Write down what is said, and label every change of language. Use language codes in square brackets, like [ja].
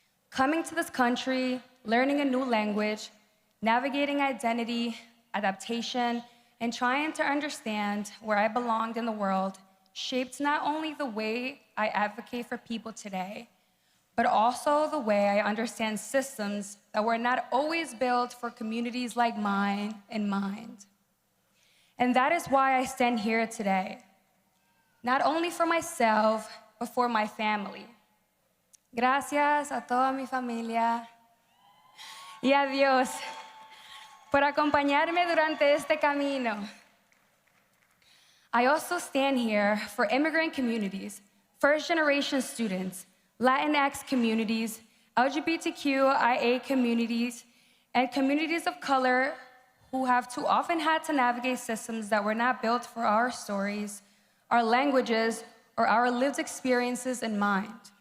[en] Coming to this country, learning a new language, navigating identity, adaptation, and trying to understand where I belonged in the world shaped not only the way I advocate for people today, but also the way I understand systems that were not always built for communities like mine in mind. And that is why I stand here today. Not only for myself, but for my family. [es] Gracias a toda mi familia y a Dios por acompañarme durante este camino. [en] I also stand here for immigrant communities, first-generation students, Latinx communities, LGBTQIA communities, and communities of color who have too often had to navigate systems that were not built for our stories, our languages, or our lived experiences in mind.